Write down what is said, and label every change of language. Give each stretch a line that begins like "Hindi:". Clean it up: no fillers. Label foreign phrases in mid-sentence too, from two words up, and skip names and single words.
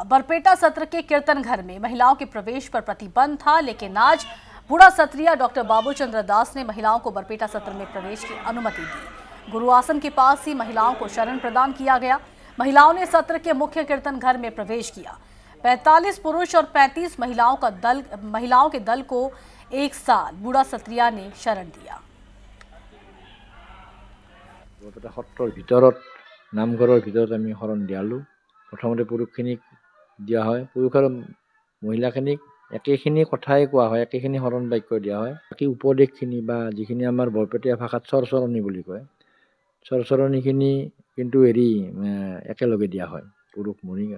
Hindi: बरपेटा सत्र के कीर्तन घर में महिलाओं के प्रवेश पर प्रतिबंध था, लेकिन आज बूढ़ा सत्रिया डॉक्टर बाबू चंद्र दास ने महिलाओं को बरपेटा सत्र में प्रवेश की अनुमति दी। गुरु आसन के पास ही महिलाओं को शरण प्रदान किया गया। महिलाओं ने सत्र के मुख्य कीर्तन घर में प्रवेश किया। 45 पुरुष और 35 महिलाओं के दल को एक साथ बूढ़ा सत्रिया ने शरण दिया।
Assamese: সত্ৰৰ ভিতৰত নামঘৰৰ ভিতৰত আমি শৰণ দিয়ালোঁ। প্ৰথমতে পুৰুষখিনিক দিয়া হয়, পুৰুষ আৰু মহিলাখিনিক একেখিনি কথাই কোৱা হয়, একেখিনি শৰণ বাক্য দিয়া হয়। বাকী উপদেশখিনি বা যিখিনি আমাৰ বৰপেটীয়া ভাষাত চৰচৰণি বুলি কয়, চৰচৰণিখিনি কিন্তু একেলগে দিয়া হয় পুৰুষ মহিলা।